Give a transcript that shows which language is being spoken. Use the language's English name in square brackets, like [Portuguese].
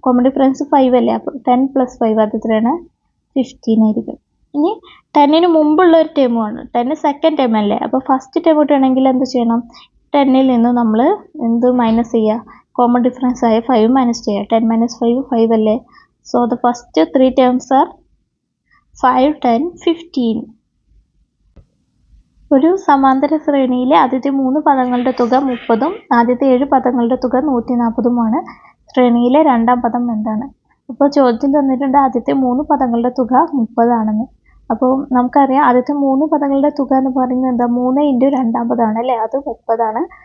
[Malayalam] Common difference 5 അല്ലേ. അപ്പോൾ 10 + 5 അത് എത്രയാണ്? 15 ആയിരിക്കും. ഇനി 10ന് മുമ്പുള്ള ഒരു ടേമാണ്. 10 സെക്കൻഡ് ടേം അല്ലേ. അപ്പോൾ ഫസ്റ്റ് ടേം കിട്ടണമെങ്കിൽ എന്ത് ചെയ്യണം? 10ൽ നിന്ന് നമ്മൾ എന്ത് മൈനസ് ചെയ്യുക? കോമൺ ഡിഫറൻസ് ആയ 5 മൈനസ് ചെയ്യുക. 10 - 5 5 അല്ലേ. [English] So the first three terms are 5, 10, 15. [Malayalam] ഒരു സമാന്തര ശ്രേണിയിലെ ആദ്യത്തെ 3 പദങ്ങളുടെ തുക 30ഉം ആദ്യത്തെ 7 പദങ്ങളുടെ തുക 140ഉമാണ്. ശ്രേണിയിലെ രണ്ടാം പദം എന്താണ്? അപ്പോൾ ചോദ്യത്തിൽ തന്നിട്ടുണ്ട് ആദ്യത്തെ 3 പദങ്ങളുടെ തുക 30 ആണെന്ന്. അപ്പോൾ നമുക്കറിയാം ആദ്യത്തെ 3 പദങ്ങളുടെ തുക എന്ന് പറയുന്നത് എന്താ? 3 ഇൻറ്റു രണ്ടാം പദമാണ് അല്ലേ? അത് 30 ആണ്.